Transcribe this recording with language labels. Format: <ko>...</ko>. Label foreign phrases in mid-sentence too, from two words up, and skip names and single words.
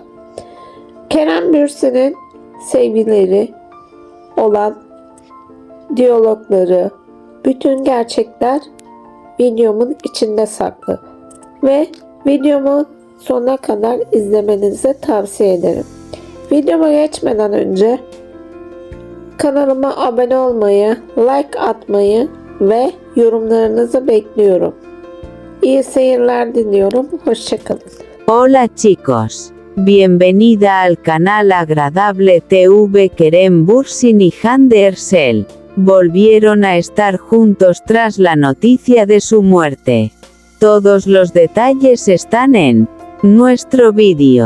<tr>Kerem Bürsin'in sevgilileri olan diyalogları, bütün gerçekler videomun içinde saklı ve videomu sonuna kadar izlemenizi tavsiye ederim. Videoma geçmeden önce kanalıma abone olmayı, like atmayı ve yorumlarınızı bekliyorum. İyi seyirler diliyorum. Hoşçakalın.</tr> <es>Hola chicos. Bienvenida al canal Agradable TV. Kerem Bürsin y Hande Erçel volvieron a estar juntos tras la noticia de su muerte. Todos los detalles están en nuestro vídeo.</es>